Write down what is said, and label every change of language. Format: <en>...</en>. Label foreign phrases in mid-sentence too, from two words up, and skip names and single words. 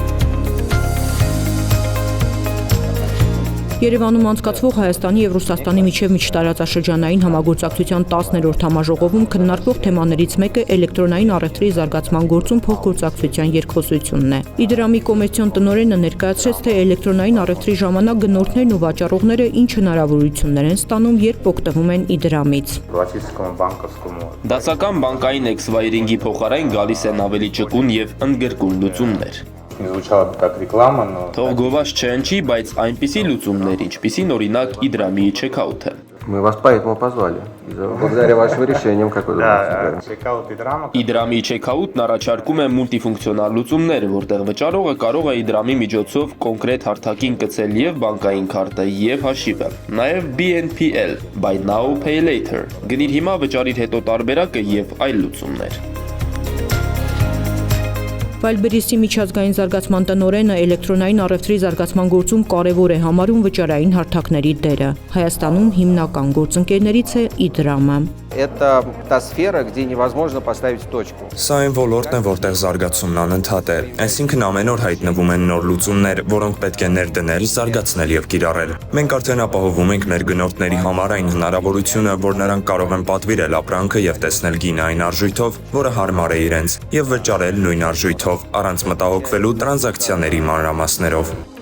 <hy>Երևանում անցկացվող Հայաստանի եւ Ռուսաստանի միջև միջտարածաշրջանային համագործակցության 10-րդ համաժողովում քննարկվող թեմաներից մեկը էլեկտրոնային առևտրի զարգացման գործում փոխգործակցության երկխոսությունն է։ Իդրամի կոմերցիոն տնօրենը ներկայացրեց, թե էլեկտրոնային առևտրի ժամանակ գնորդներն ու վաճառողները ինչ հնարավորություններ են ստանում, երբ օգտվում են Իդրամից։ Դասական բանկային էքսվայրինգի փոխարեն գալիս են ավելի ճկուն եւ ընդգրկուն луծումներ։ Թող գովազ չհնչի, բայց այնպիսի լուծումներ, ինչպիսին օրինակ Իդրամի չեքաութը։</hy> <ru>Мы вас поэтому позвали. Благодаря вашим решениям, как вы думаете?</ru> <hy>Իդրամի չեքաութն առաջարկում է մուլտիֆունկցիոնալ լուծումներ, որտեղ վճարողը կարող է Իդրամի միջոցով կոնկրետ հարթակին գցել եւ բանկային քարտը եւ հաշիվը։ Նաեւ BNPL,</hy> <en>Buy Now Pay Later,</en> <hy>գնիր հիմա վճարիր հետո տարբերակը եւ այլ լուծումներ։ Վայլբերիսի միջազգային զարգացման տնօրենը էլեկտրոնային առևտրի զարգացման գործում կարևոր է համարում վճարային հարթակների դերը։ Հայաստանում հիմնական գործընկերներից է Իդրամը։</hy> <ru>Это та сфера, где невозможно поставить точку.</ru> <hy>Սա այն ոլորտն է, որտեղ զարգացումն անընդհատ է։ Այսինքն ամեն օր հայտնվում են նոր լուծումներ, որոնք պետք է ներդնել, զարգացնել եւ կիրառել։ Մենք արդեն ապահովում ենք մեր գնորդների համար այն հնարավորությունը, որ նրանք կարող են պատվիրել ապրանքը եւ տեսնել գինը այն արժույթով, որը հարմար է իրենց, եւ վճարել նույն արժույթով, առանց մտահոգվելու տրանզակցիաների մանրամասներով։</hy>